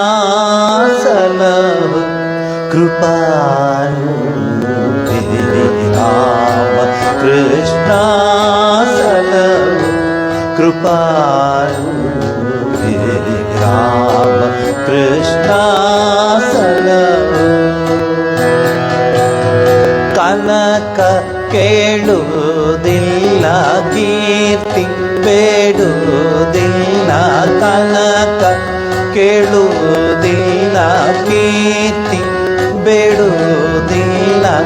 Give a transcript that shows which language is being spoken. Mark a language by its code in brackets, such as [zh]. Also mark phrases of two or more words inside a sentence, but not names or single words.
[hi] सलह कृपालु हे राम कृष्ण सलह कृपालु हे राम कृष्ण सलह [kn] ಕನಕ ಕೇಳುವುದಿಲ್ಲ ಕೀರ್ತಿ ಬೇಡುವುದಿಲ್ಲ ಕನಕ ಕೇಳುವುದಿಲ್ಲ ಕೀರ್ತಿ ಬೇಡುವುದಿಲ್ಲ